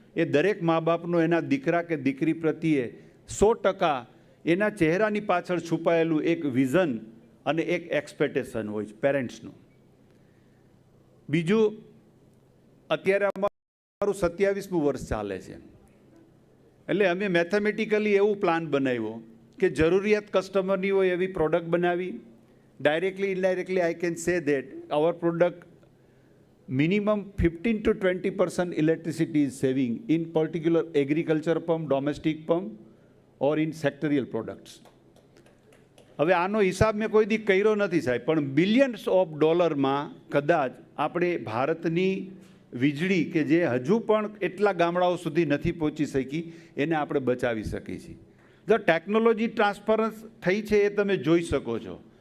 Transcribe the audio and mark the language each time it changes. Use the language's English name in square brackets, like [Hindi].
[Gujarati] એ દરેક મા બાપનો એના દીકરા કે દીકરી પ્રત્યે 100% એના ચહેરાની પાછળ છુપાયેલું એક વિઝન અને એક એક્સપેક્ટેશન હોય છે પેરેન્ટ્સનું. બીજું, અત્યારે અમારું 27મું વર્ષ ચાલે છે એટલે અમે મેથેમેટિકલી એવું પ્લાન બનાવ્યો કે જરૂરિયાત કસ્ટમરની હોય એવી પ્રોડક્ટ બનાવી. [English] Directly indirectly I can say that our product minimum 15 to 20% electricity is saving in particular agriculture pump, domestic pump or in sectorial products. [Gujarati] હવે આનો હિસાબ મેં કોઈ દી કર્યો નથી સાહેબ, પણ બિલિયન્સ ઓફ ડોલરમાં કદાચ આપણે ભારતની વીજળી કે જે હજુ પણ એટલા ગામડાઓ સુધી નથી પહોંચી શકી એને આપણે બચાવી શકીએ છીએ. જો ટેકનોલોજી ટ્રાન્સફરન્સ થઈ છે એ તમે જોઈ શકો છો.